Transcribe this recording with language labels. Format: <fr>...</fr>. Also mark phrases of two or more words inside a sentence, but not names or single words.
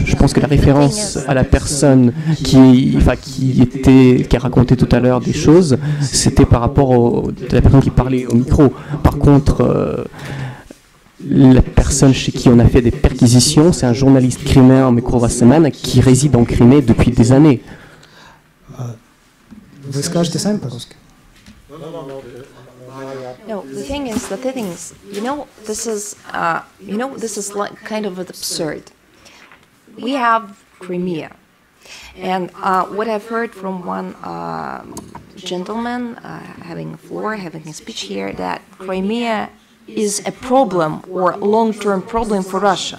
<fr>Je pense que la référence à la personne qui a raconté tout à l'heure des choses, c'était par rapport à la personne qui parlait au micro. Par contre, la personne chez qui on a fait des perquisitions, c'est un journaliste criméen qui réside en Crimée depuis des années.</fr> <ru>Вы скажете сами по-русски?</ru> <en>No, the thing is, this is like kind of absurd. We have Crimea, and what I've heard from one gentleman having a floor, having a speech here, that Crimea is a problem or long-term problem for Russia.</en>